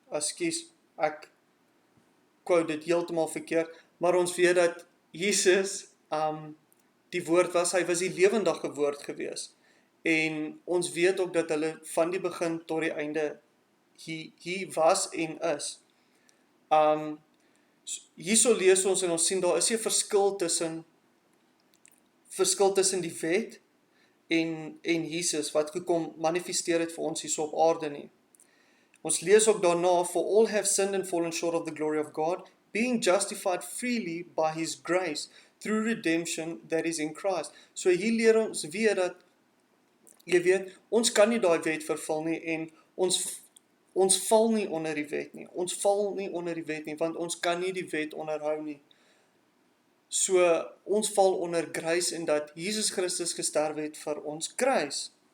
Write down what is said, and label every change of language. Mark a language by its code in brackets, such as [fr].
[af] Ekskuus, ek quote dit heeltemal verkeerd, maar ons weet dat Jesus, die woord was, hy was die lewendige woord gewees, en ons weet ook dat hulle van die begin tot die einde, hy was en is. Hierso lees ons en ons sien, daar is 'n verskil tussen die wet en Jesus, wat gekom manifesteer het vir ons hierso op aarde nie. Ons lees ook daarna, [en] for all have sinned and fallen short of the glory of God, being justified freely by His grace, through redemption that is in Christ. [af] So hier leer ons weer dat, jy weet, ons kan nie daai wet vervul nie, en ons val nie onder die wet nie. Ons val nie onder die wet nie, want ons kan nie die wet onderhou nie. So, ons val onder grace, en dat Jesus Christus gesterf het vir ons grace.